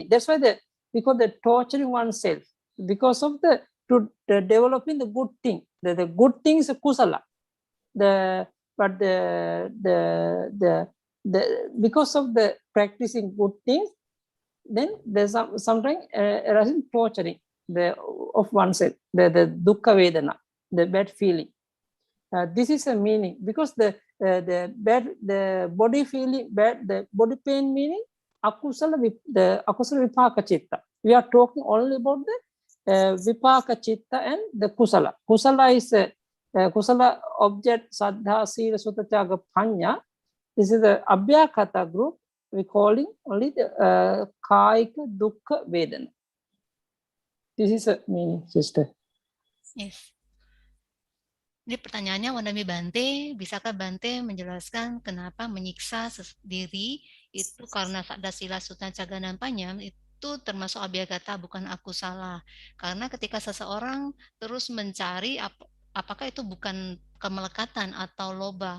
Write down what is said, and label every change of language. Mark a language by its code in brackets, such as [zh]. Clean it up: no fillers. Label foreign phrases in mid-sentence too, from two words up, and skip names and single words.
[en] That's why because the torturing oneself, because of the developing the good thing. The good thing is kusala. But because of the practicing good things, then there's sometimes arising torturing of oneself, the [pi] dukkha vedana, [en] the bad feeling. This is a meaning because the body feeling bad, the body pain meaning akusala, the [pi] akusala vipaka chitta. [en] We are talking only about the [pi] vipaka chitta [en] and the kusala. Kusala is kusala object [pi] saddha, sila, sutta, tyaga, panya. [en] This is the abhyakata group. We calling only the [pi] kaika dukkha vedana. [en] This is a meaning, sister. Yes. [id] Jadi pertanyaannya [pi] Wandami Bante, [id] bisakah Bante menjelaskan kenapa menyiksa diri itu karena [pi] saddha, sila, sutta, tyaga, [id] dan panya itu termasuk abhyagata, bukan akusala. Karena ketika seseorang terus mencari apakah itu bukan kemelekatan atau loba.